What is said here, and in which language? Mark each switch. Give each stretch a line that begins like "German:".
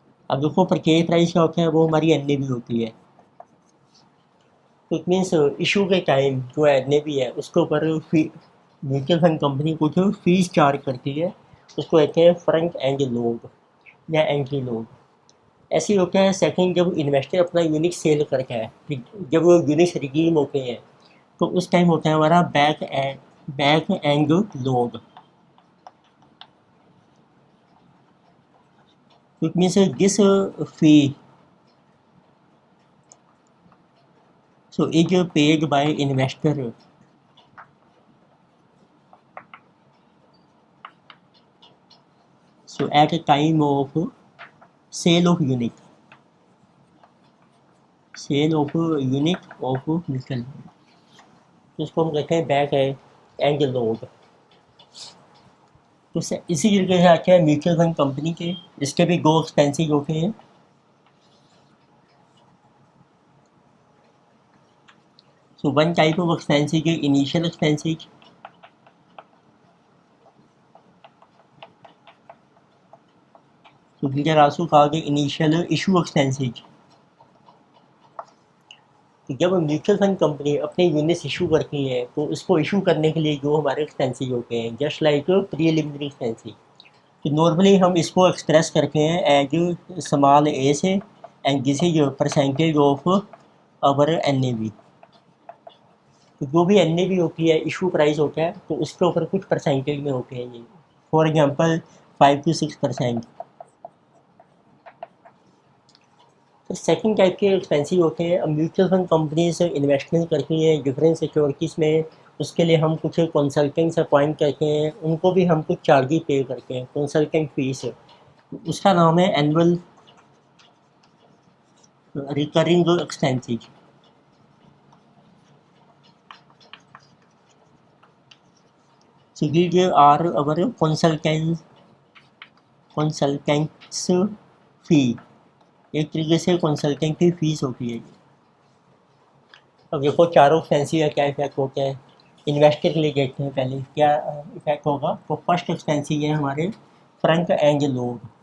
Hindi: अब देखो purchase price क्या होता है, वो हमारी एन होती है। तो इट मीन्स इशू के टाइम जो एन है उसके ऊपर म्यूचुअल फंड कंपनी कुछ फीस चार्ज करती है, उसको कहते हैं फ्रंट एंड लोड या एंट्री लोड। ऐसे ही होता है सेकंड, जब इन्वेस्टर अपना यूनिट सेल करता है, जब वो यूनिट रिडीम होते हैं तो उस टाइम होता है हमारा back and load.
English: It means this fee so is paid by investor so at a time of sale of unit of mutual.
Hindi: तो इसको हम कहते हैं बैक एंड लोड। तो इसी तरीके से आते हैं म्यूचुअल फंड कंपनी के, इसके भी दो एक्सपेंसेस होते हैं।
English: So one type of expenses is initial expenses, so these are also called initial issue expenses।
Hindi: तो जब म्यूचुअल फंड कंपनी अपने यूनिट्स इशू करती है तो उसको इशू करने के लिए जो हमारे एक्सपेंसेस होते हैं जस्ट लाइक प्रीलिमिनरी एक्सपेंसेस, तो नॉर्मली हम इसको एक्सप्रेस करते हैं एज स्मॉल ए से,
English: And this is percentage of our N.
Hindi: तो जो भी एन होती है, इशू प्राइस होता है, तो उसके ऊपर कुछ परसेंटेज में होते हैं ये, फॉर एग्जांपल 5 to 6%। तो सेकंड टाइप के एक्सपेंसिव होते हैं। अब म्यूचुअल फंड कंपनीज इन्वेस्टमेंट करती हैं डिफरेंट सिक्योरिटीज़ में, उसके लिए हम कुछ कंसल्टेंट्स अपॉइंट करते हैं, उनको भी हम कुछ चार्जेस पे करते हैं, कंसल्टेंट फीस। उसका नाम है annual recurring expenses.
English: So these are our consultants
Hindi: consultants फी, एक तरीके से कंसल्टेंट की फीस होती है। अब देखो चारों एक्सपेंसिव का क्या इफेक्ट होता है इन्वेस्टर के लिए। देखते हैं पहले क्या इफेक्ट होगा। तो फर्स्ट एक्सपेंसिव है हमारे फ्रंट एंड लोड।